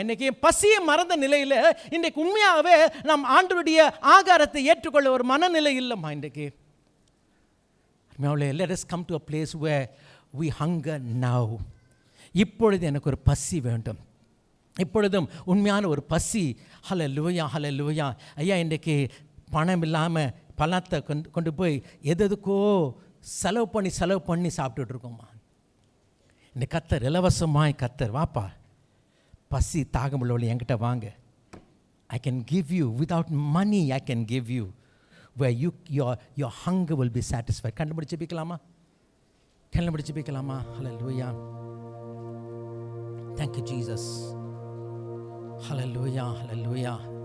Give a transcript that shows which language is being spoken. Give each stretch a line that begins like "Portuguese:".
Tamil: இன்றைக்கி பசியை மறந்த நிலையில் இன்றைக்கு உண்மையாகவே நாம் ஆண்டவருடைய ஆகாரத்தை ஏற்றுக்கொள்ள ஒரு மனநிலை இல்லைம்மா இன்றைக்கு.
English: let us come to a place where we hunger now.
Tamil: இப்பொழுது எனக்கு ஒரு பசி வேண்டும். இப்பொழுதும் உண்மையான ஒரு பசி. ஹல்லேலூயா, ஹல்லேலூயா. ஐயா, இன்றைக்கி பணம் இல்லாமல் பணத்தை கொண்டு போய் எதுக்கோ செலவு பண்ணி சாப்பிட்டுட்டு இருக்கோம்மா. இந்த கர்த்தர் இலவசமாய், கர்த்தர் வாப்பா, பசி தாகமுள்ளவளை என்கிட்ட வாங்க.
English: I can give you without money. I can give you where your hunger will be satisfied.
Tamil: கண்டுபிடிச்சு பிக்கலாமா? Hallelujah.
English: Thank you Jesus. Hallelujah, hallelujah.